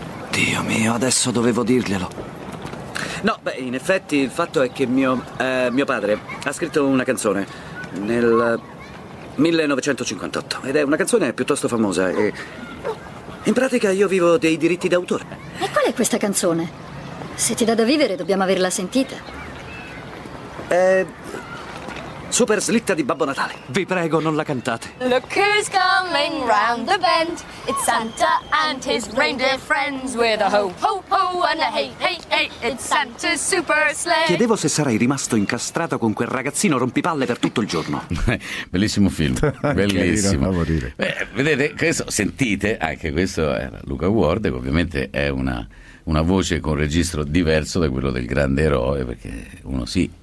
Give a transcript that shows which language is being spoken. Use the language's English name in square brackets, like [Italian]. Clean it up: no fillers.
[Italian] Dio mio, adesso dovevo dirglielo. No, beh, in effetti il fatto è che mio padre ha scritto una canzone nel 1958 ed è una canzone piuttosto famosa e in pratica io vivo dei diritti d'autore. E qual è questa canzone? Se ti dà da vivere dobbiamo averla sentita. È Super Slitta di Babbo Natale. Vi prego, non la cantate. [English] Look who's coming round the bend. It's Santa and his reindeer friends with a ho, ho, ho and a hey, hey, hey. It's Santa's super sleigh. [Italian] Chiedevo se sarei rimasto incastrato con quel ragazzino rompipalle per tutto il giorno. Bellissimo film. Bellissimo. Carino, dire. Beh, vedete, questo, sentite, anche questo era Luca Ward, che ovviamente è una voce con registro diverso da quello del grande eroe, perché uno sì,